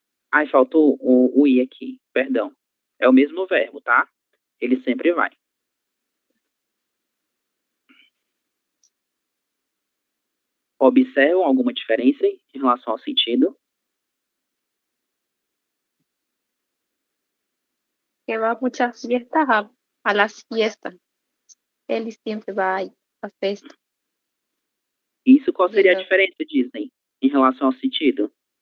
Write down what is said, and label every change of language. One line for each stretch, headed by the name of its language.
Portuguese: Ai, faltou o i aqui, perdão. É o mesmo verbo, tá? Ele sempre vai. Observam alguma diferença em relação ao sentido?
Spanish: Que va a muchas fiestas, a las fiestas. Él siempre va a festa.
Portuguese: Isso, qual seria a diferença, dizem, em relação ao sentido?